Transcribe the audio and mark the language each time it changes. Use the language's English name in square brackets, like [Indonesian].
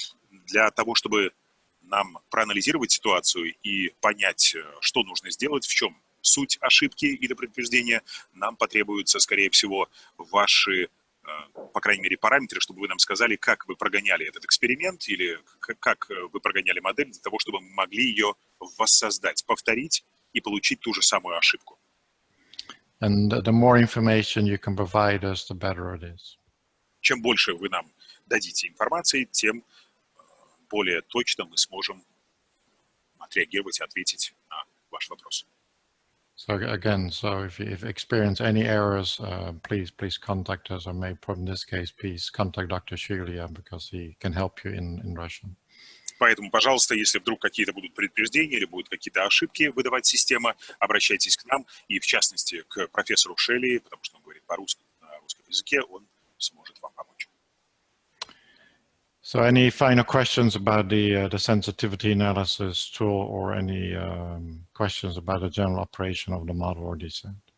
[Russian] Для того, чтобы нам проанализировать ситуацию и понять, что нужно сделать, в чем суть ошибки или предупреждения, нам потребуются, скорее всего, ваши, по крайней мере, параметры, чтобы вы нам сказали, как вы прогоняли этот эксперимент или как вы прогоняли модель для того, чтобы мы могли ее воссоздать, повторить и получить ту же самую ошибку. [English] And the more information you can provide us, the better it is. [Russian] Чем больше вы нам дадите информации, тем более точно мы сможем отреагировать и ответить на ваш вопрос. [English] So again, so if you experience any errors, please contact us, or maybe in this case, please contact Dr. Shilia because he can help you in Russian. [Russian] Поэтому, пожалуйста, если вдруг какие-то будут предупреждения или будут какие-то ошибки выдавать система, обращайтесь к нам и, в частности, к профессору Шелли, потому что он говорит по-русски, на русском языке, он сможет вам помочь. [English] So any final questions about the sensitivity analysis tool or any questions about the general operation of the model or descent?